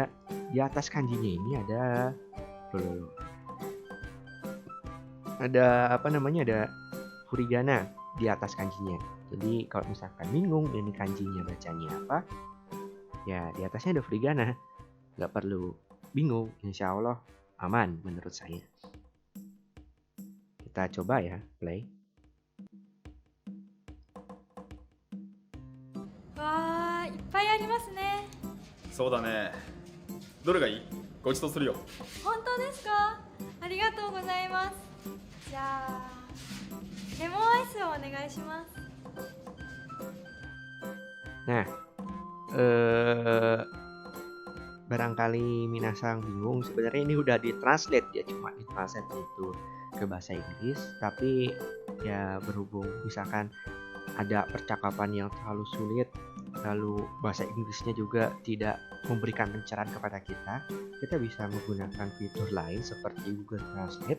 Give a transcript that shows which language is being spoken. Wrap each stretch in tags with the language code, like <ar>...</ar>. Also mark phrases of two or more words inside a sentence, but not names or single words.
<id>Di atas kanjinya ini ada ada furigana di atas kanjinya. Jadi kalau misalkan bingung ini kanjinya bacanya apa, ya di atasnya ada furigana. Nggak perlu bingung,</id> <ar>إن شاء الله</ar> <id>aman menurut saya. Kita coba ya, play.</id> <ja>わー、いっぱいありますね。そうだね。どれがいい？ごちそうするよ。本当ですか？ありがとうございます。じゃあレモンアイスをお願いします。</ja> <id>Nah, barangkali Minasang bingung, sebenarnya ini udah ditranslate ya, cuma ditranslate itu ke bahasa Inggris, tapi ya berhubung misalkan ada percakapan yang terlalu sulit, lalu bahasa Inggrisnya juga tidak memberikan pencerahan kepada kita bisa menggunakan fitur lain seperti Google Translate.</id>